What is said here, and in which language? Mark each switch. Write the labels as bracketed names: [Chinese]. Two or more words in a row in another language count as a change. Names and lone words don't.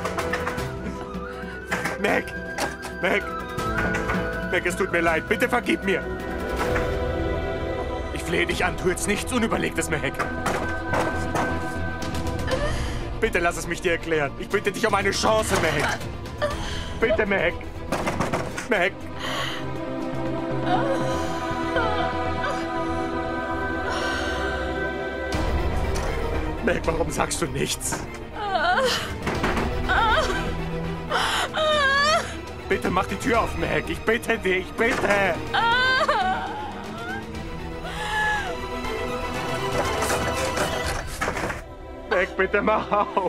[German] Meg! Meg! Meg, es tut mir leid. Bitte vergib mir. Ich flehe dich an. Tu jetzt nichts Unüberlegtes, Meg. Bitte lass es mich dir erklären. Ich bitte dich um eine Chance, Meg. Bitte, Meg. Meg. Meg, warum sagst du nichts? Bitte mach die Tür auf, Meg. Ich bitte dich, bitte. Meg, bitte mach auf.